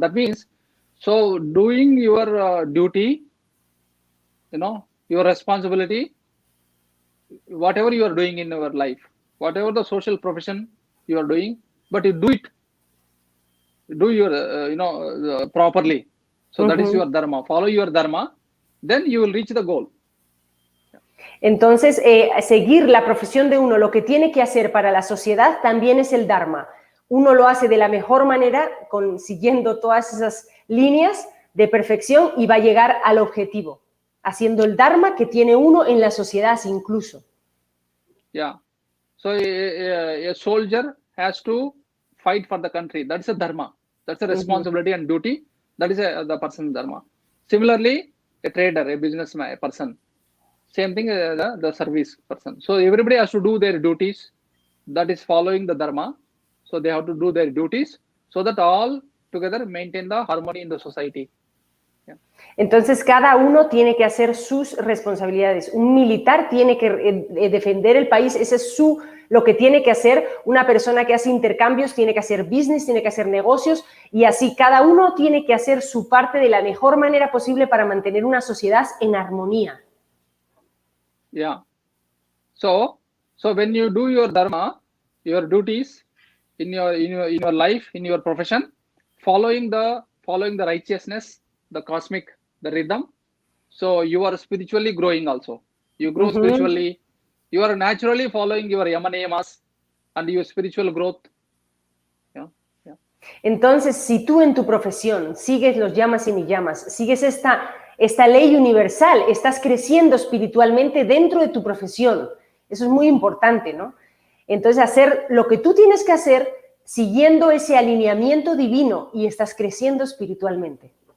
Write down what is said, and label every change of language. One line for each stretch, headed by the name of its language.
English: That means, so doing your duty, your responsibility, whatever you are doing in your life, whatever the social profession you are doing, but you do it, do your, properly. So that is your dharma. Follow your dharma, then you will reach the goal.
Spanish: Entonces, seguir la profesión de uno, lo que tiene que hacer para la sociedad, también es el dharma. Uno lo hace de la mejor manera, siguiendo todas esas líneas de perfección y va a llegar al objetivo, haciendo el dharma que tiene uno en la sociedad incluso.
English: Yeah. So a soldier has to fight for the country. That's a dharma. That's a responsibility and duty. That is the person's dharma. Similarly, a trader, a businessman, a person. Same thing as the service person. So everybody has to do their duties. That is following the dharma. So they have to do their duties so that all together maintain the harmony in the society. Yeah.
Spanish: Entonces cada uno tiene que hacer sus responsabilidades. Un militar tiene que defender el país, ese es lo que tiene que hacer. Una persona que hace intercambios tiene que hacer business, tiene que hacer negocios y así cada uno tiene que hacer su parte de la mejor manera posible para mantener una sociedad en armonía.
English: Yeah. So when you do your dharma, your duties in your life, in your profession, following the righteousness, the cosmic, the rhythm, so you are spiritually growing also. You grow spiritually. You are naturally following your yama niyamas and your spiritual growth. Yeah. Yeah.
Spanish: Entonces, si tú en tu profesión sigues los yamas y niyamas, sigues esta ley universal, estás creciendo espiritualmente dentro de tu profesión. Eso es muy importante, ¿no? Entonces, hacer lo que tú tienes que hacer siguiendo ese alineamiento divino y estás creciendo espiritualmente.